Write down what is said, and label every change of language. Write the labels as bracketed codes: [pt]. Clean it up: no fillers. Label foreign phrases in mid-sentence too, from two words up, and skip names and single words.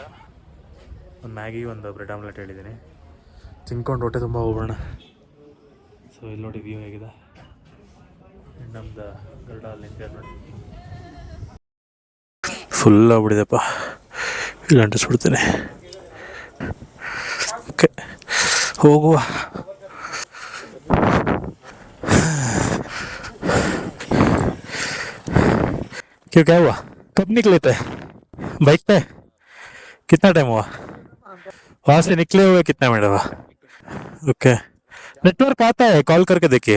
[kn] ಒಂದು ಮ್ಯಾಗಿ, ಒಂದು [en] bread omelette [kn] ಹೇಳಿದ್ದೀನಿ. ತಿನ್ಕೊಂಡು ಹೊಟ್ಟೆ ತುಂಬ ಹೋಗೋಣ. ಸೊ ಇಲ್ಲಿ ನೋಡಿ ವ್ಯೂ ಹೇಗಿದೆ. ನಮ್ದು ಗರುಡ ಅಲ್ಲಿಂದ ನೋಡಿ ಫುಲ್ ಆಗ್ಬಿಡಿದೆಪ್ಪ. ಇಲ್ಲಿ ಅಂಟಿಸ್ಬಿಡ್ತೀನಿ. ಓಕೆ, ಹೋಗುವ. [hi] क्यों, क्या हुआ? कब निकले थे बाइक पे? कितना टाइम हुआ वहाँ से निकले हुए? कितना मिनट हुआ? ओके, नेटवर्क आता है, कॉल करके देखिए.